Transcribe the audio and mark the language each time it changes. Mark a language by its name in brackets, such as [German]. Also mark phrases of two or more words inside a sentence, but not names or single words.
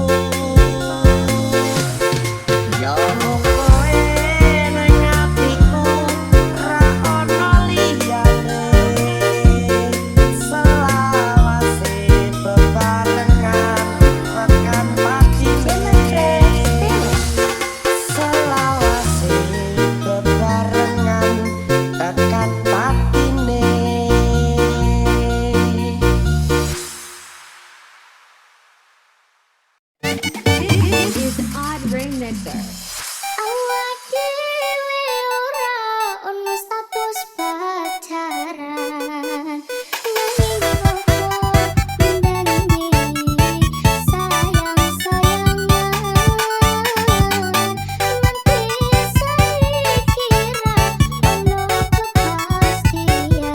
[Javanese] yo kowe ning atiku ra ono liyane selawase bebarengan tekan patine selawase bebarengan tekan patine. [English] This is Odd Rainmaker. [Javanese] Awak dhewe ora ono status pacaran. Nanging kok ndandani sayang-sayangan. Nanti saiki kira ono kepastian.